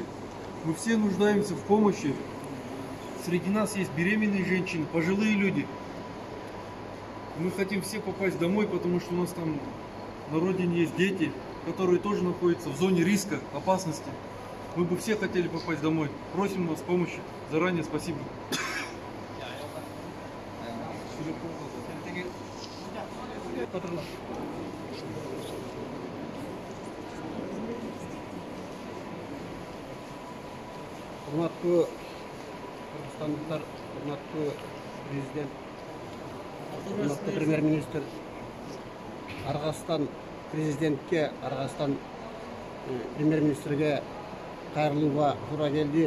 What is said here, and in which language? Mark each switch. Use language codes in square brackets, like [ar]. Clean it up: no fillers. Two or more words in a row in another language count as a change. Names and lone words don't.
[ru] Мы все нуждаемся в помощи. Среди нас есть беременные женщины, пожилые люди. Мы хотим все попасть домой, потому что у нас там на родине есть дети, которые тоже находятся в зоне риска, опасности. Мы бы все хотели попасть домой. Просим вас помощи. Заранее спасибо. [ky] Урматтуу кыргызстандыктар, урматтуу президент, урматтуу премьер-министр, Аргастан президентке, Аргастан премьер-министрге кайрылууга туура келди.